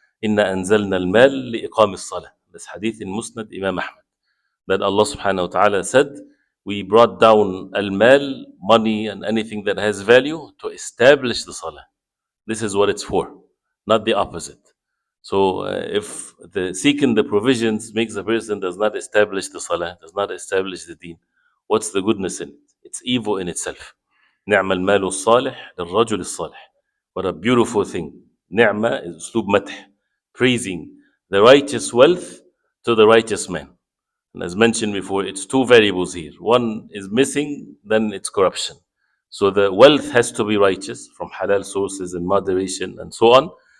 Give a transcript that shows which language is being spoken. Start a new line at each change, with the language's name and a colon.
Arabic: Inna anzalna al-mal li'iqam as-salah.
English: This hadith in Musnad Imam Ahmad, that Allah subhanahu wa ta'ala said, we brought down al-mal, money and anything that has value, to establish the salah. This is what it's for, not the opposite. So if the seeking the provisions makes a person does not establish the salah, does not establish the deen, what's the goodness in it? It's evil in itself.
Arabic: نعم المال الصالح للرجل الصالح.
English: What a beautiful thing. نعمة is
Arabic: أسلوب مدح,
English: praising the righteous wealth to the righteous man. And as mentioned before, it's two variables here. One is missing, then it's corruption. So the wealth has to be righteous from halal sources and moderation and so on.